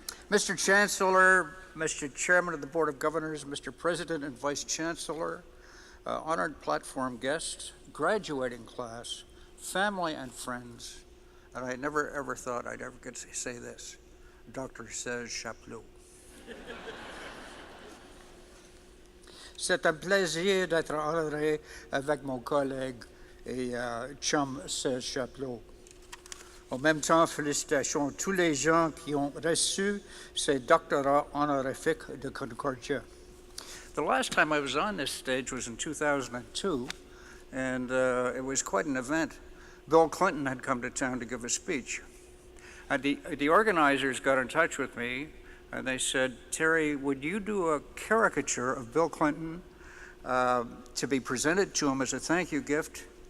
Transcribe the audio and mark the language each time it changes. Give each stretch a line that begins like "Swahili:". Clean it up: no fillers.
English: Mr. Chancellor, Mr. Chairman of the Board of Governors, Mr. President and Vice Chancellor, honored platform guests, graduating class, family and friends, and I never ever thought I'd ever get to say this, Dr. Serge Chapleau.
French: C'est un plaisir d'être honoré avec mon collègue et chum Serge Chapleau. En même temps, félicitations à tous les gens qui ont reçu ces doctorats honorifiques de Concordia.
English: The last time I was on this stage was in 2002, and it was quite an event. Bill Clinton had come to town to give a speech. And the organizers got in touch with me, and they said, Terry, would you do a caricature of Bill Clinton to be presented to him as a thank you gift?